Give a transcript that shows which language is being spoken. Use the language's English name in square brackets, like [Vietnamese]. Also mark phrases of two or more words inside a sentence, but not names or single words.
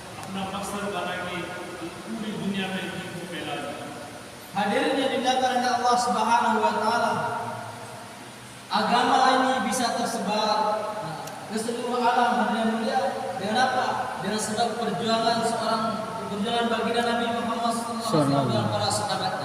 [Urdu] اپنا مقصد بنا کے پوری دنیا میں دین کو پھیلا دیا. [Indonesian] Hadirin yang dimuliakan oleh Allah [Arabic] سبحانه وتعالى, [Indonesian] agama ini bisa tersebar ke seluruh alam. Hadirin mulia, dengan apa? Dengan sebab perjuangan baginda Nabi Muhammad SAW dan para sahabatnya.